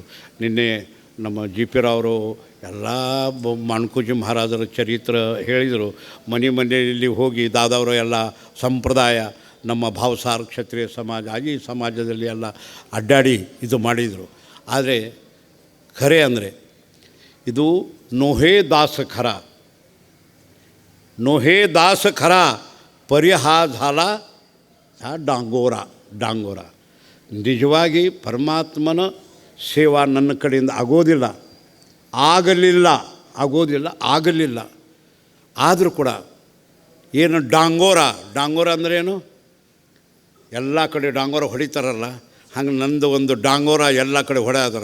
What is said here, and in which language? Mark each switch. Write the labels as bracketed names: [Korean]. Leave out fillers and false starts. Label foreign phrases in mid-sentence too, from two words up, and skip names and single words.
[Kannada] ನಿನ್ನೆ ನಮ್ಮ ಜಿ ಪಿ ರಾವರು ಎಲ್ಲ ಮಾಣ್ಕೂಜಿ ಮಹಾರಾಜರ ಚರಿತ್ರೆ ಹೇಳಿದರು. ಮನೆಯಲ್ಲಿ ಹೋಗಿ ದಾದಾವರು ಎಲ್ಲ ಸಂಪ್ರದಾಯ, ನಮ್ಮ ಭಾವಸಾರ ಕ್ಷತ್ರಿಯ ಸಮಾಜ, ಈ ಸಮಾಜದಲ್ಲಿ ಎಲ್ಲ ಅಡ್ಡಾಡಿ ಇದು ಮಾಡಿದರು. ಆದರೆ ಖರೆ ಅಂದರೆ ಇದು [Marathi] नोहे दास खरा, नोहे दास खरा परी हा झाला हा डांगोरा. [Kannada] ನಿಜವಾಗಿ ಪರಮಾತ್ಮನ ಸೇವಾ ನನ್ನ ಕಡೆಯಿಂದ ಆಗಲಿಲ್ಲ. ಆದರೂ ಕೂಡ ಏನು ಡಾಂಗೋರ ಅಂದ್ರೆ ಏನು? ಎಲ್ಲ ಕಡೆ ಡಾಂಗೋರ ಹೊಡಿತಾರಲ್ಲ, ಹಂಗೆ ನಂದು ಒಂದು ಡಾಂಗೋರ ಎಲ್ಲ ಕಡೆ ಹೊಡೆದಾರ.